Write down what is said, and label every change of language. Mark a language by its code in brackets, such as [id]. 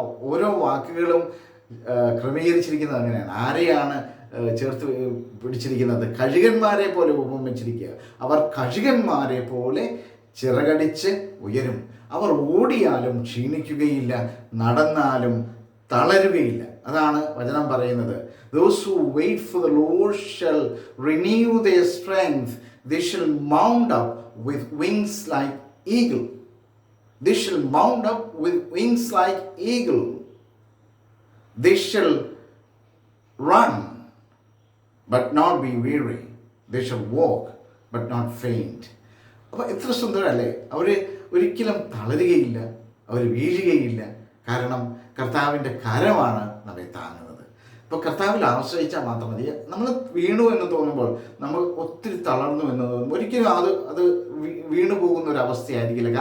[ml] ഓരോ വാക്കുകളും ക്രമീകരിച്ചിരിക്കുന്നത് അങ്ങനെയാണ്. ആരെയാണ് ചേർത്ത് പിടിച്ചിരിക്കുന്നത്? കഴുകന്മാരെ പോലെ ഉപമിച്ചിരിക്കുക. അവർ കഴുകന്മാരെ പോലെ ചിറകടിച്ച് ഉയരും. അവർ ഓടിയാലും ക്ഷീണിക്കുകയില്ല, നടന്നാലും തളരുകയില്ല. അതാണ് വചനം പറയുന്നത്. [en] Those who wait for the Lord shall renew their strength. They shall mount up with wings like eagle. They shall mount up with wings like eagle. They shall run but not be weary. They shall walk but not faint. [ml] അപ്പോൾ എത്ര സുന്ദരമല്ലേ? അവർ ഒരിക്കലും തളരുകയില്ല, അവർ വീഴുകയില്ല. കാരണം കർത്താവിൻ്റെ കരമാണ് നമ്മെ താങ്ങുന്നത്. ഇപ്പോൾ കർത്താവിൽ ആശ്രയിച്ചാൽ മാത്രം മതി. നമ്മൾ വീണു എന്ന് തോന്നുമ്പോൾ, നമ്മൾ ഒത്തിരി തളർന്നു എന്ന് തോന്നുമ്പോൾ ഒരിക്കലും അത് വീണു പോകുന്ന ഒരു അവസ്ഥയായിരിക്കില്ല.